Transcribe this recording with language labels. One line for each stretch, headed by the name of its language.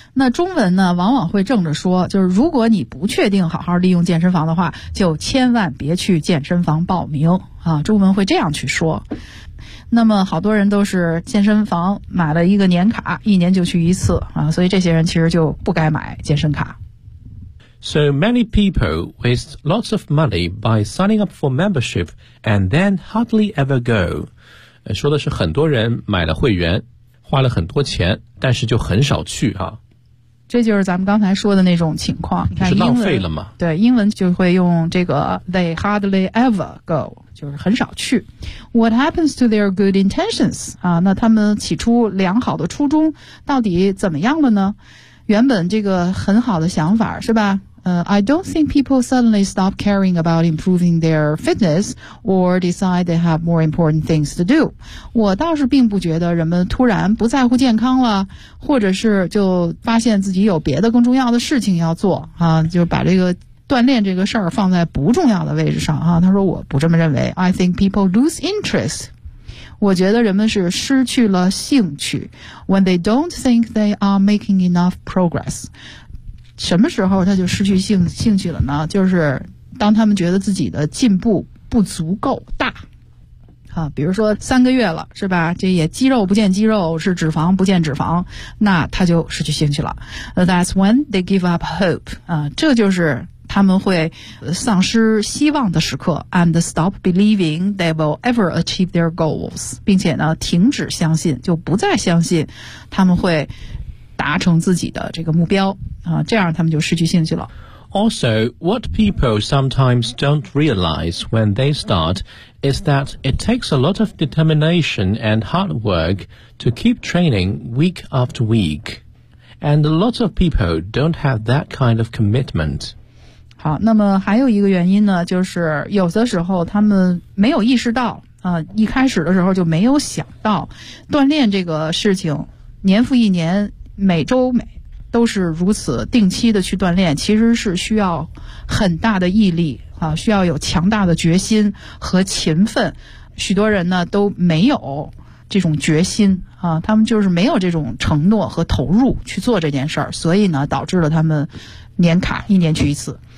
Chinese: 那中文呢往往会正着说，就是如果你不确定好好利用健身房的话，就千万别去健身房报名啊，中文会这样去说。那么好多人都是健身房买了一个年卡，一年就去一次啊，所以这些人其实就不该买健身卡。
English: So many people waste lots of money by signing up for membership and then hardly ever go.
Chinese: 说的是很多人买了会员，花了很多钱，但是就很少去啊。这就是咱们刚才说的那种情况，就是浪费了嘛。对，英文就会用这个
English: they hardly ever go，
Chinese: 就是很少去。
English: What happens to their good intentions？
Chinese: 啊，那他们起初良好的初衷到底怎么样了呢？原本这个很好的想法是吧？
English: I don't think people suddenly stop caring about improving their fitness or decide they have more important things to do.
Chinese: 我倒是并不觉得人们突然不在乎健康了，或者是就发现自己有别的更重要的事情要做啊，就把这个锻炼这个事儿放在不重要的位置上啊。他说我不这么认为。
English: I think people lose interest.
Chinese: 我觉得人们是失去了兴趣
English: when they don't think they are making enough progress。
Chinese: 什么时候他就失去兴趣了呢？就是当他们觉得自己的进步不足够大啊，比如说三个月了是吧，这也肌肉不见肌肉，是脂肪不见脂肪，那他就失去兴趣了。
English: That's when they give up hope
Chinese: 啊，这就是他们会丧失希望的时刻
English: and stop believing they will ever achieve their goals，
Chinese: 并且呢停止相信，就不再相信他们会达成自己的这个目标啊，这样他们就失去兴趣了。
English: Also, what people sometimes don't realize when they start is that it takes a lot of determination and hard work to keep training week after week. And a lot of people don't have that kind of commitment.
Chinese: 好，那么还有一个原因呢，就是有的时候他们没有意识到啊，一开始的时候就没有想到锻炼这个事情年复一年每周每都是如此定期的去锻炼，其实是需要很大的毅力啊，需要有强大的决心和勤奋，许多人呢都没有这种决心啊，他们就是没有这种承诺和投入去做这件事儿，所以呢导致了他们年卡一年去一次。